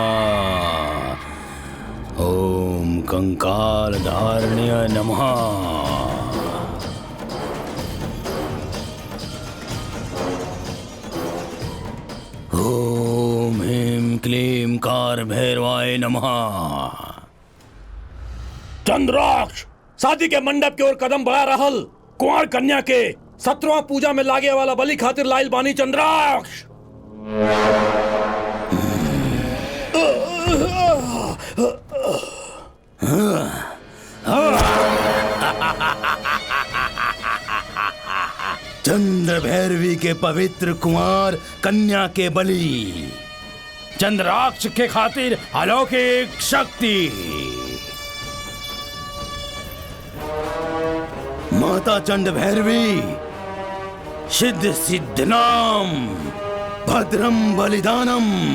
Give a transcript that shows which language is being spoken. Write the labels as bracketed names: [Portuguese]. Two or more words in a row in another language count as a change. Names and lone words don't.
[Sanskrit] ओम कंकालधारण्य नमः। ओम ह्रीं क्लीं कार भैरवाय नमः। [Bhojpuri] चंद्राक्ष शादी के मंडप की ओर कदम बढ़ा रहल कुंवर कन्या के 17वां पूजा में लागे वाला बलि खातिर लाइल बानी चंद्राक्ष। चंद्र भैरवी के पवित्र कुमार कन्या के बलि, चंद्राक्ष के खातिर अलौकिक शक्ति। [Sanskrit] माता चंड भैरवी सिद्ध सिद्धनाम भद्रम बलिदानम।